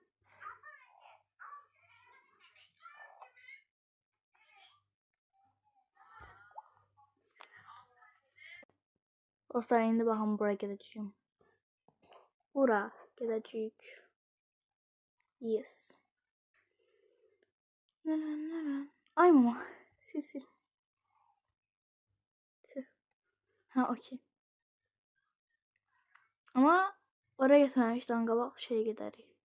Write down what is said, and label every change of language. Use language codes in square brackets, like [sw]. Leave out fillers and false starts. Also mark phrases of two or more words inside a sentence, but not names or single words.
[az] Dostlar, indi baxın bura gedəcəyim. Bura gedəcəyik. Yes. Ay mama, sil. Ha, okey. [tr] Ama oraya gitmemişten [az] qabaq şey gedərik.